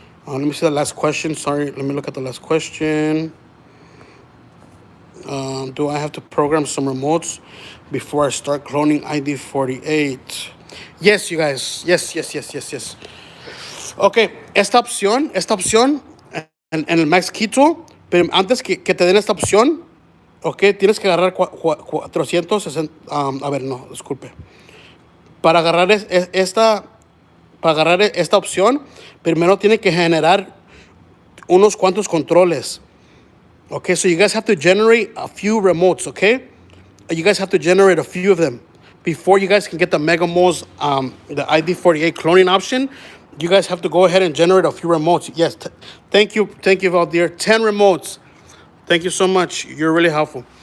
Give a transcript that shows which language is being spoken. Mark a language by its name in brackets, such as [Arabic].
[English] Let me see the last question. Sorry, let me look at the last question. Do I have to program some remotes before I start cloning ID 48? Yes, you guys. Yes. [Spanish] Ok, esta opción en el Max Keto, pero antes que te den esta opción, ok, tienes que agarrar 460, a ver, no, disculpe. Para agarrar esta opción, primero tiene que generar unos cuantos controles. [English] Okay, so you guys have to generate a few remotes, okay? You guys have to generate a few of them before you guys can get the Mega Moles, the ID48 cloning option. You guys have to go ahead and generate a few remotes. Yes, thank you, Valdir. 10 remotes. Thank you so much. You're really helpful.